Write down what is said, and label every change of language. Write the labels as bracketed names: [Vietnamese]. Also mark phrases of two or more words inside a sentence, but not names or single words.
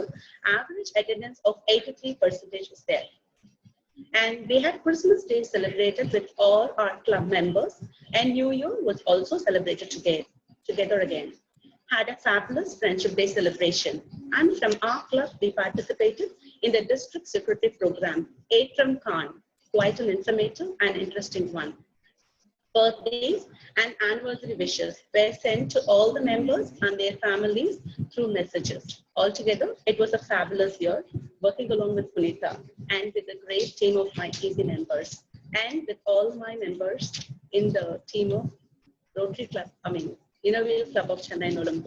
[English] Average attendance of 83% was there. And we had Christmas Day celebrated with all our club members, and New Year was also celebrated together again. Had a fabulous Friendship Day celebration, and from our club we participated in the district secretary program, Atram Khan, quite an informative and interesting one. Birthdays and anniversary wishes were sent to all the members and their families through messages. Altogether, it was a fabulous year, working along with Punitha and with a great team of my easy members, and with all my members in the team of Rotary Club, Innervale Club of Chennai Nolambur.